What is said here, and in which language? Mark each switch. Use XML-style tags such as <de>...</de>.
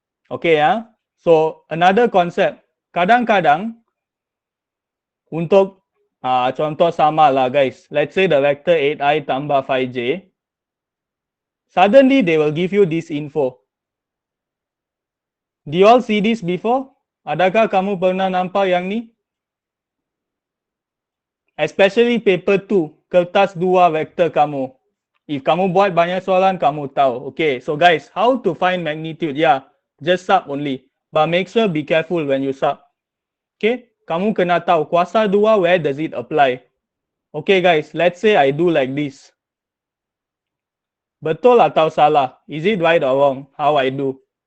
<ms>Okay</ms> <en>So another concept.</en> <ms>Kadang-kadang untuk contoh sama lah guys.</ms> <en>Let's say the vector 8I tambah 5J. Suddenly they will give you this info. Do you all see this before?</en> <ms>Adakah kamu pernah nampak yang ni?</ms> <en>Especially paper 2,</en> <ms>kertas 2 vektor kamu. If kamu buat banyak soalan, kamu tahu.</ms> <en>Okay, so guys, how to find magnitude? Yeah, just sub only. But make sure be careful when you sub. Okay,</en> <ms>kamu kena tahu kuasa 2,</ms> <en>where does it apply? Okay guys, let's say I do like this.</en> <ms>Betul atau salah?</ms> <en>Is it right or wrong? How I do?</en>